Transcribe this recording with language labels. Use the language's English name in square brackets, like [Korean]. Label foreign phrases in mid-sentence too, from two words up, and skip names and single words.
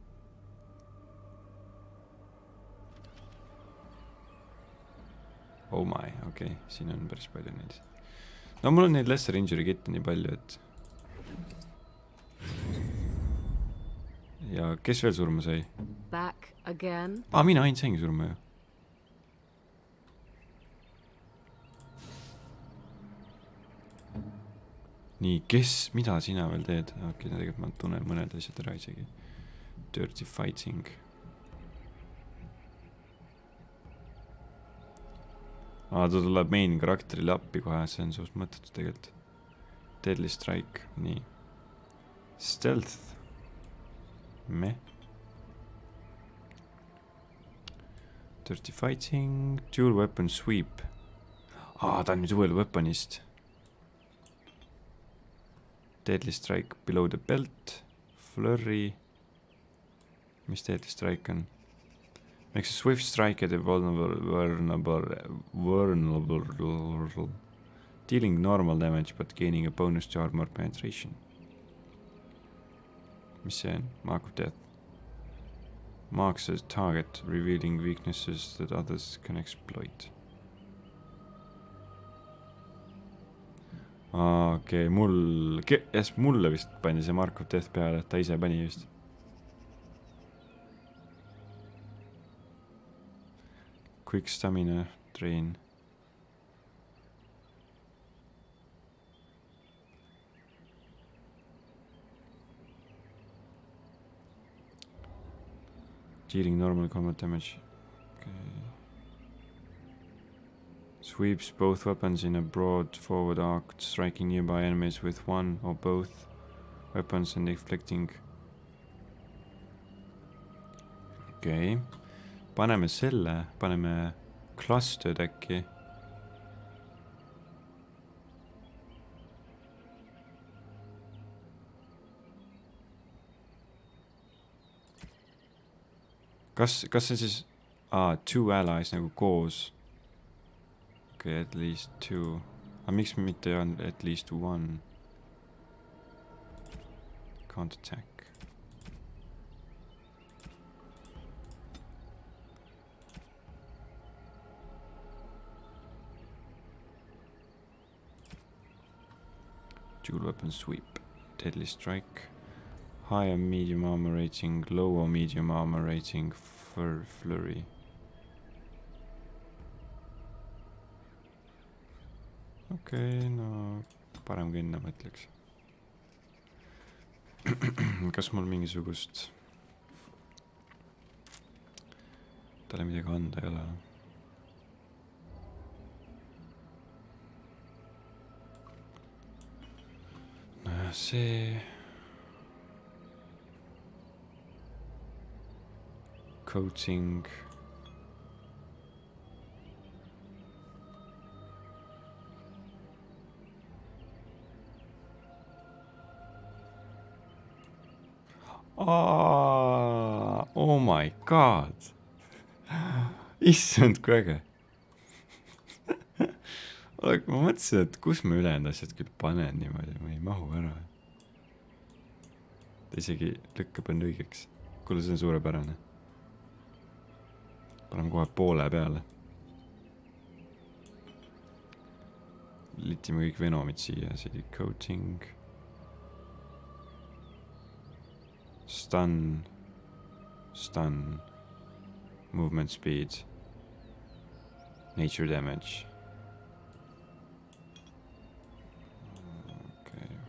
[English] Oh my, [Estonian] okei, siin on päris palju neid. No mul on neid [English] lesser injury [Estonian] kitte nii palju, et... Ja kes veel surma sai? [English] Back again. [Estonian] Mina ainult saingi surma ju. Nii, kes, mida sina veel teed? Okei, tegelikult ma tunnen mõned asjad ära isegi. [English] Dirty fighting. [Estonian] Ta tuleb main karakterile appi kohe, see on suust mõttetu tegelikult. [English] Deadly strike, nii. Stealth. Meh. Dirty fighting, dual weapon sweep. [Estonian] Ta on nüüd uuel weaponist. [English] Deadly strike below the belt. [Estonian] Flurry. Mis [English] deadly strike [Estonian] on? [English] Makes a swift strike at a vulnerable dealing normal damage but gaining a bonus to armor penetration. [Estonian] Mis see on? [English] Mark of death. Marks a target, revealing weaknesses that others can exploit. [Estonian] Okei, mulle vist pandi see Mark of death peale, et ta ise pani vist. [English] Quick stamina train. Dealing normal combat damage. Okay. Sweeps both weapons in a broad forward arc, striking nearby enemies with one or both weapons and inflicting. [Estonian] Okei. Paneme selle, paneme clustered äkki. Kas see siis... [English] two allies [Estonian] nagu koos. [English] Okay, at least two. [Estonian] Miks mitte ei olnud [English] at least one? Can't attack. Dual weapon sweep. Deadly strike. High or medium armor rating. Low or medium armor rating. Flurry. [Estonian] Okei, no parem kui enne mõtleks. Kas mul mingisugust talle midagi anda ei ole? Nojah, see coaching [English] oh my god. [Estonian] Issand, kui äge. Ma mõtlesin, et kus ma ülejäänud asjad küll panen niimoodi, ma ei mahu ära. Ta isegi lükkab end õigeks. Kuule, see on suurepärane. Panem kohe poole peale. Litime kõik venomid siia. [English] CD coating. Stun. Movement speed. Nature damage. Okay.